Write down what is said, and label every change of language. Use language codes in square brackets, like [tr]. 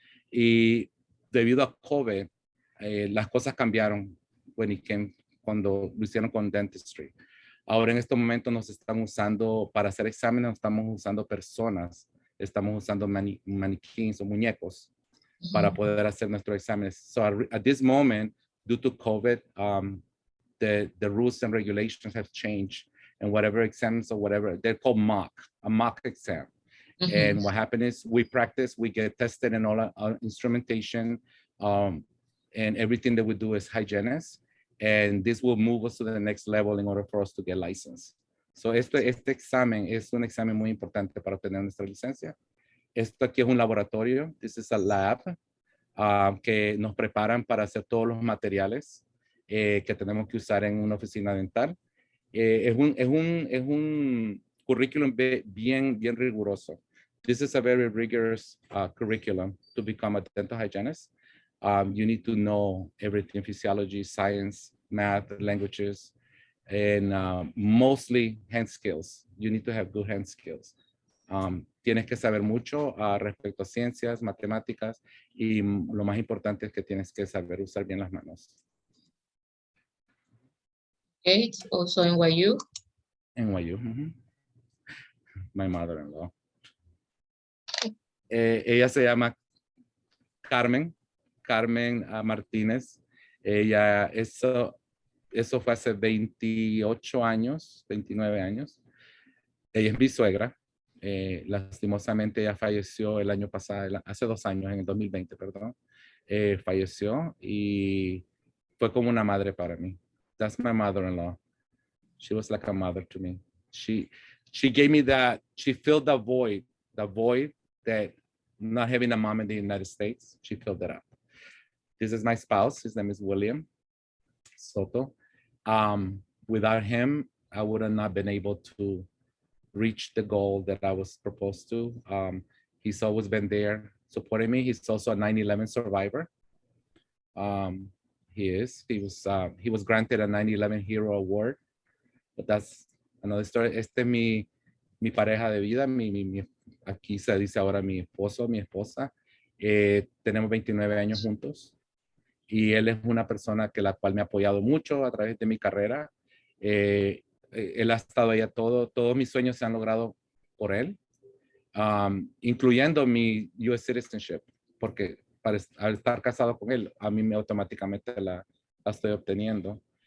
[es] Y debido a COVID, las cosas cambiaron cuando lo hicieron con dentistry. Ahora en este momento nos están usando, para hacer exámenes, estamos usando personas, estamos usando maniquíes o muñecos para poder hacer nuestros exámenes. [en] So at this moment, due to COVID, the rules and regulations have changed, and whatever exams or whatever, they're called a mock exam. And what happened is we practice, we get tested in all our instrumentation, and everything that we do is hygienist. And this will move us to the next level in order for us to get licensed. [es] So este examen es un examen muy importante para obtener nuestra licencia. Esto aquí es un laboratorio. [en] This is a lab [es] que nos preparan para hacer todos los materiales que tenemos que usar en una oficina dental. Es un currículum bien riguroso. [en] This is a very rigorous curriculum to become a dental hygienist. You need to know everything: physiology, science, math, languages, and mostly hand skills. You need to have good hand skills. [es] Tienes que saber mucho respecto a ciencias, matemáticas, y lo más importante es que tienes que saber usar bien las manos. [en] Okay, also NYU. NYU. My mother-in-law. [es] Ella se llama Carmen Martínez. Ella, eso fue hace 28 años, 29 años. Ella es mi suegra. Lastimosamente ella falleció el año pasado, hace 2 años, en el 2020, perdón. Falleció y fue como una madre para mí. [en] That's my mother-in-law. She was like a mother to me. She gave me that, she filled the void that not having a mom in the United States, she filled it up. This is my spouse. His name is Wilmer Šõtô. Without him, I would have not been able to reach the goal that I was supposed to. He's always been there supporting me. He's also a 9/11 survivor. He was granted a 9/11 Hero Award, but that's another story. [es] Este es mi pareja de vida, aquí se dice ahora mi esposo, mi esposa. Tenemos 29 años juntos. Y él es una persona la cual me ha apoyado mucho a través de mi carrera. Él ha estado allá, todos mis sueños se han logrado por él, incluyendo mi US citizenship, porque al estar casado con él, a mí automáticamente la estoy obteniendo.